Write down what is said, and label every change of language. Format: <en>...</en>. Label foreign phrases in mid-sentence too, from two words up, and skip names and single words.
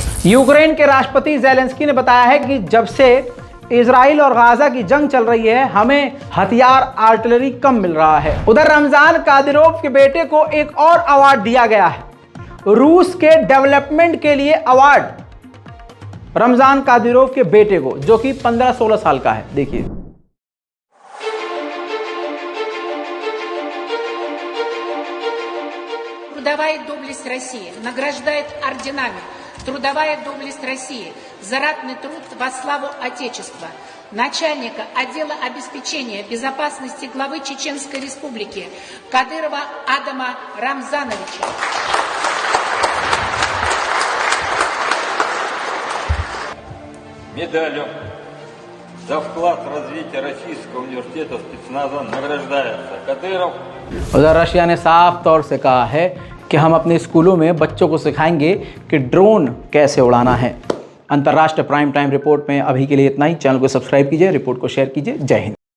<hi>यूक्रेन के राष्ट्रपति ज़ेलेंस्की ने बताया है कि जब से इजराइल और गाजा की जंग चल रही है, हमें हथियार, आर्टिलरी कम मिल रहा है। उधर रमजान कादिरोव के बेटे को एक और अवार्ड दिया गया है, रूस के डेवलपमेंट के लिए अवार्ड रमजान कादिरोव के बेटे को, जो कि 15-16 साल का है। देखिए,</hi> <ru>Трудовая доблесть России награждает орденами Трудовая доблесть России за ратный труд во славу Отечества начальника отдела обеспечения безопасности главы Чеченской Республики Кадырова Адама Рамзановича. Медалью за вклад в развитие Российского университета спецназа награждается Кадыров।</ru> <hi>उधर रशिया ने साफ तौर से कहा है कि हम अपने स्कूलों में बच्चों को सिखाएंगे कि ड्रोन कैसे उड़ाना है। अंतर्राष्ट्रीय प्राइम टाइम रिपोर्ट में अभी के लिए इतना ही। चैनल को सब्सक्राइब कीजिए, रिपोर्ट को शेयर कीजिए। जय हिंद।</hi>